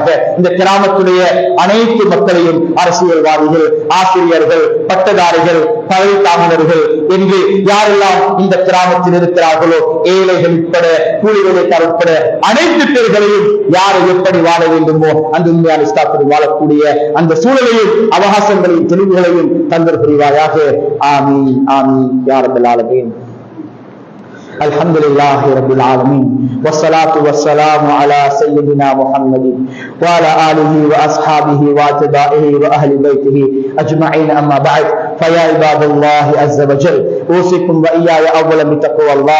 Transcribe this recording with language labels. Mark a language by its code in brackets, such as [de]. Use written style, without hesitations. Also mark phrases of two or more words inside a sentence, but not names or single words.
[ta] இந்த கிராமத்துடைய அனைத்து மக்களையும் அரசியல்வாதிகள், ஆசிரியர்கள், பட்டதாரிகள், பதவி தாமினர்கள் என்று யாரெல்லாம் இந்த கிராமத்தில் இருக்கிறார்களோ ஏழைகள் உட்பட கூலி வேலைக்காரர் உட்பட அனைத்து பேர்களையும் யாரை எப்படி வாழ வேண்டுமோ அந்த உண்மையான இஸ்லாத்தில் வாழக்கூடிய அந்த சூழலையும் அவகாசங்களையும் தெளிவுகளையும் தந்தர் புரிவாயாக. [ar] آمين آمين يا رب العالمين. الحمد لله رب العالمين والصلاة والسلام على سيدنا محمد وعلى آله وأصحابه واتباعه وأهل بيته أجمعين. أما بعد، فيا عباد الله عز وجل، أوصيكم وإياي أولا بتقوى الله.